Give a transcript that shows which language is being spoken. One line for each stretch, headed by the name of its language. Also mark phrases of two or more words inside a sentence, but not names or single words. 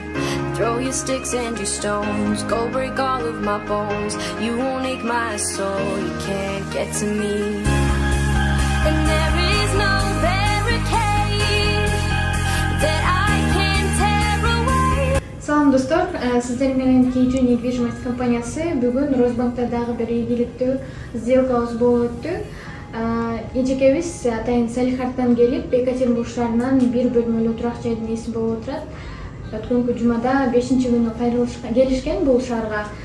English: Throw your sticks and your stones, go break all of my bones, you won't ache my soul, you can't get to me. And there is no barricade that I can tear away.
Kyrgyz: Салам достор, сиздер менен K2 недвижимость компаниясы бүгүн Росбанктардагы бир ийгиликтүү сделкабыз болуп өттү. Эжекебиз атайын Салихардтан келип, Екатеринбург шаарынан бир бөлмөлүү турак жайдын ээси болуп отурат. Өткөнкү жумада 5-күнү келишкен бул шаарга.